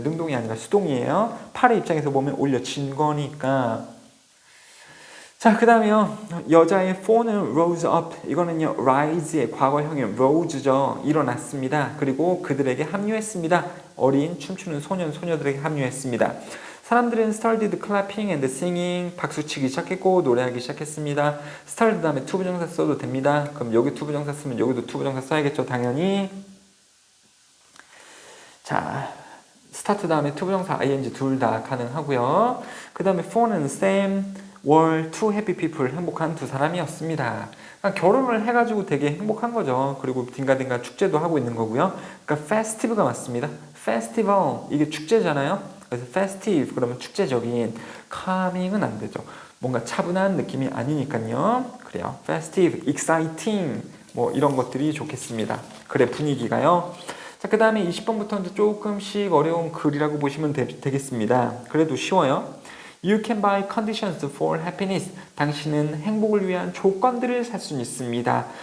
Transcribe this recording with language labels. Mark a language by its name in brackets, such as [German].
[Korean] 능동이 아니라 수동이에요. 팔의 입장에서 보면 올려진 거니까. 자, 그 다음에요, 여자의 phone은 [English] rose up. [Korean] 이거는요, rise의 과거형이에요. rose죠. 일어났습니다. 그리고 그들에게 합류했습니다. 어린 춤추는 소녀들에게 합류했습니다. 사람들은 [English] started clapping and singing. [Korean] 박수치기 시작했고 노래하기 시작했습니다. start 다음에 투부정사 써도 됩니다. 그럼 여기 투부정사 쓰면 여기도 투부정사 써야겠죠, 당연히. 자, start 다음에 투부정사 ing 둘 다 가능하고요. 그 다음에 phone은 [English] Sam were two happy people. [Korean] 행복한 두 사람이었습니다. 그러니까 결혼을 해가지고 되게 행복한 거죠. 그리고 딩가딩가 축제도 하고 있는 거고요. 그러니까 festive가 맞습니다. festival, 이게 축제잖아요. 그래서 festive 그러면 축제적인. calming은 안 되죠. 뭔가 차분한 느낌이 아니니까요. 그래요. festive, exciting 뭐 이런 것들이 좋겠습니다. 그래, 분위기가요. 자, 그 다음에 20번부터는 조금씩 어려운 글이라고 보시면 되겠습니다. 그래도 쉬워요. [English] You can buy conditions for happiness. [Korean] 당신은 행복을 위한 조건들을 살 수 있습니다.